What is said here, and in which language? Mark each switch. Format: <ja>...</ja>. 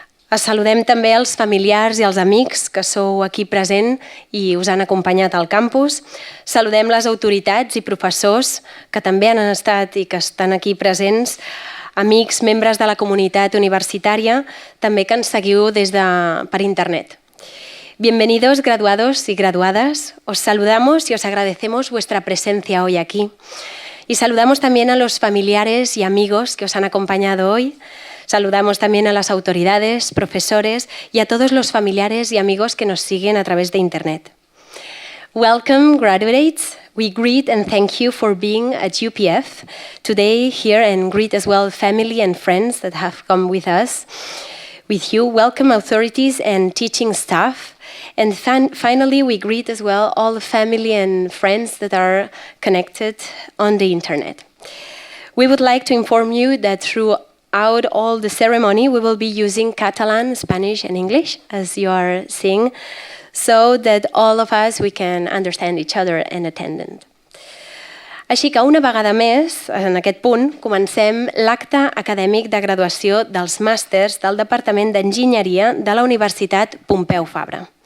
<ca>Saludem també els familiars i els amics que sou aquí present i us han acompanyat al campus. Saludem les autoritats i professors que també han estat i que estan aquí presents, amics, membres de la comunitat universitària, també que ens seguiu per internet.</ca> <es>Bienvenidos graduados y graduadas. Os saludamos y os agradecemos vuestra presencia hoy aquí. Y saludamos también a los familiares y amigos que os han acompañado hoy. Saludamos también a las autoridades, profesores y a todos los familiares y amigos que nos siguen a través de Internet.</es> <en>Welcome, graduates. We greet and thank you for being at UPF today here and greet as well family and friends that have come with us. With you, welcome authorities and teaching staff. And finally, we greet as well all the family and friends that are connected on the Internet. We would like to inform you that throughout all the ceremony, we will be using Catalan, Spanish, and English, as you are seeing, so that all of us, we can understand each other and attend.</en> <ca>Així que una vegada més, en aquest punt, comencem l'acte acadèmic de graduació dels màsters del Departament d'Enginyeria de la Universitat Pompeu Fabra.</ca>